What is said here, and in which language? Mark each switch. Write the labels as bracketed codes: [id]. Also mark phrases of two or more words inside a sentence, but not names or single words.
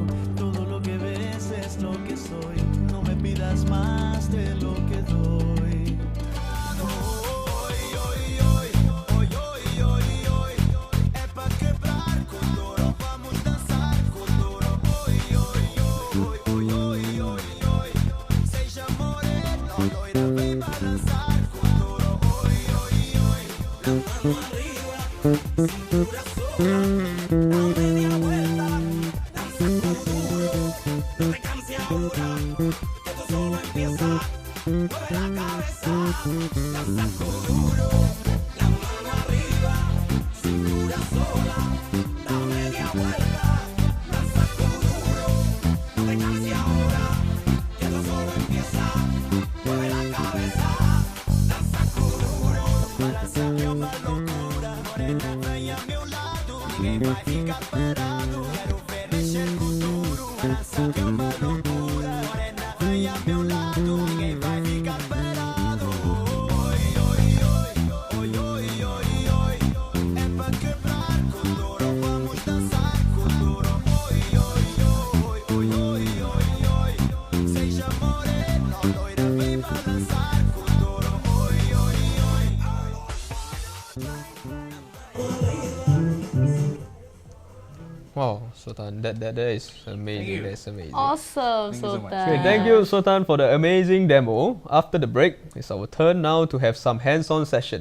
[es] Todo lo que ves es lo que soy, no me pidas más de lo que doy. Hoy, hoy, hoy, hoy, hoy, hoy, hoy, es pa' quebrar con duro, vamos a danzar con duro. Hoy, hoy, hoy, hoy, hoy, hoy, hoy, [pt] seja moreno, loira, vem pra dançar com duro. [es] Hoy, hoy, hoy, la mano arriba, cintura sola, da media vuelta, danza con duro. No te canses ahora, que esto solo empieza. Mueve la cabeza, danza con duro. La mano arriba, cintura sola, da media vuelta, danza con duro. No te canses ahora, que esto solo empieza. Mueve la cabeza, danza con duro. [pt] Balança que é uma loucura. Morena, venha a meu lado, ninguém vai ficar parado. Quero ver mexer com duro. segurança que é uma loucura. Morena, vem a meu lado, ninguém vai ficar pelado. Oi, oi, oi, oi, oi, oi, oi. É pra quebrar com duro, vamos dançar com duro. Oi, oi, oi, oi, oi, oi, oi. Seja morena, loira, vem balançar com duro. Oi, oi, oi. [en] Wow, Sultan, that is amazing. you. That's amazing. Awesome, Thank you so much. Sultan. Okay, thank you, Sultan, for the amazing demo. After the break, it's our turn now to have some hands-on session.